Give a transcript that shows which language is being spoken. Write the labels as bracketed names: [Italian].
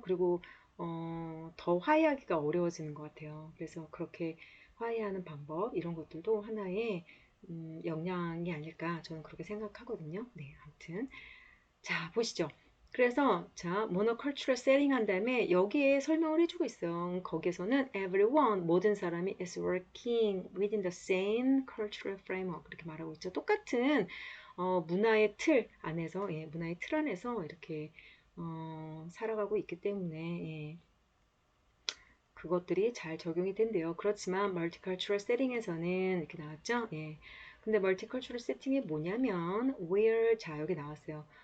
[Korean] 그리고 더 화해하기가 어려워지는 것 같아요. 그래서 그렇게 화해하는 방법 이런 것들도 하나의 역량이 아닐까 저는 그렇게 생각하거든요. 네, 아무튼 자 보시죠. 그래서 자 모노컬처럴 세팅 한 다음에 여기에 설명을 해주고 있어요. [English] 거기에서는 everyone 모든 사람이 is working within the same cultural framework 이렇게 말하고 있죠. [Korean] 똑같은 문화의 틀 안에서 예, 문화의 틀 안에서 이렇게 살아가고 있기 때문에 예, 그것들이 잘 적용이 된대요. 그렇지만 멀티컬처럴 세팅에서는 이렇게 나왔죠. 예. 근데 멀티컬처럴 세팅이 뭐냐면 where 자 여기 나왔어요.